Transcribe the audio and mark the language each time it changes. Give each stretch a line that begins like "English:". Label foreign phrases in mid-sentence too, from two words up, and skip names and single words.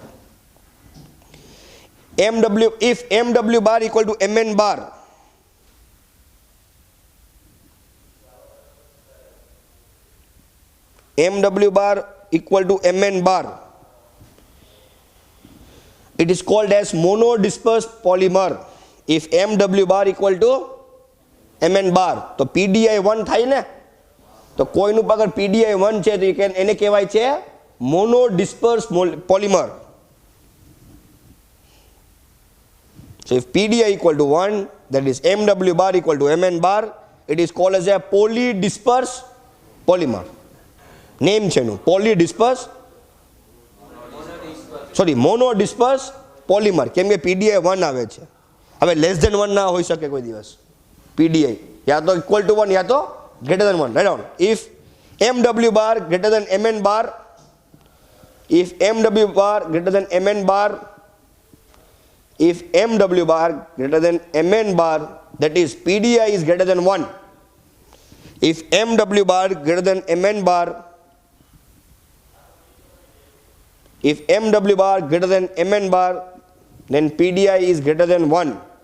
English: MW, if MW bar equal to Mn bar, MW bar equal to Mn bar, it is called as monodispersed polymer. If MW bar equal to Mn bar,
Gujarati: તો PDI 1 થાય ને, તો કોઈનું અગર PDI 1 છે તો એને કહેવાય છે
English: monodispersed polymer. So if PDI equal to 1, that is MW bar equal to Mn bar, it is called as a polydisperse polymer.
Gujarati: Name છે એનું polydisperse સોરી
English: monodisperse polymer,
Gujarati: કેમ કે પીડીઆઈ 1 આવે છે. હવે
English: less than 1
Gujarati: ના હોઈ શકે કોઈ દિવસ. પીડીઆઈ યા તો
English: equal to 1
Gujarati: યા તો
English: greater than 1. write down. ઇફ MW bar greater than MN bar, if MW bar greater than MN bar, if MW bar greater than MN bar, that is PDI is greater than 1. If MW bar greater than MN bar, if MW bar greater than MN bar, then PDI is greater than 1.